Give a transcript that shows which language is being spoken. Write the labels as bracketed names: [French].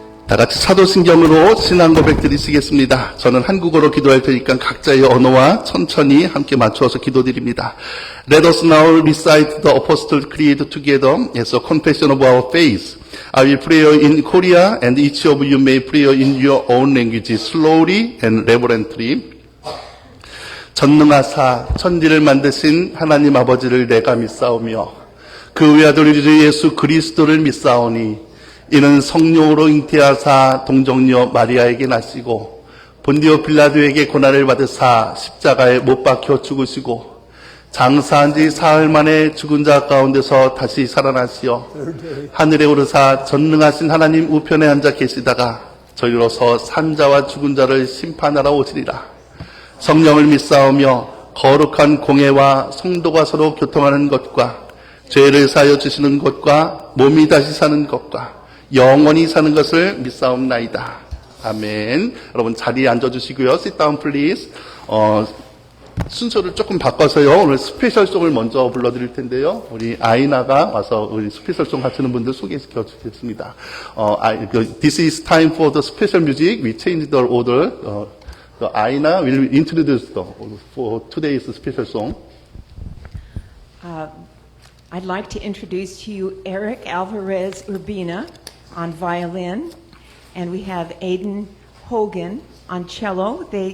[Korean] 다 같이 사도신경으로 신앙 고백 드리시겠습니다. 저는 한국어로 기도할 테니까 각자의 언어와 천천히 함께 맞추어서 기도드립니다. [English] Let us now recite the Apostle Creed together as a confession of our faith. I will pray in Korea and each of you may pray in your own language slowly and reverently. [Korean] 전능하사 천지를 만드신 하나님 아버지를 내가 믿사오며 그 외아들 우리 예수 그리스도를 믿사오니 이는 성령으로 잉태하사 동정녀 마리아에게 나시고 본디오 빌라도에게 고난을 받으사 십자가에 못 박혀 죽으시고 장사한 지 사흘 만에 죽은 자 가운데서 다시 살아나시어 하늘에 오르사 전능하신 하나님 우편에 앉아 계시다가 저희로서 산자와 죽은 자를 심판하러 오시리라. 성령을 믿사오며 거룩한 공회와 성도가 서로 교통하는 것과 죄를 사하여 주시는 것과 몸이 다시 사는 것과 영원히 사는 것을 믿사옵나이다. 아멘. 여러분 자리에 앉아주시고요. [English] Sit down please. [Korean] 순서를 조금 바꿔서요. 오늘 스페셜송을 먼저 불러드릴 텐데요. 우리 아이나가 와서 우리 스페셜송 하시는 분들 소개시켜 주겠습니다. [English] This is time for the special music. We changed the order. The Aina will introduce for today's special song. I'd like to introduce to you Eric Alvarez Urbina on violin, and we have Aiden Hogan on cello.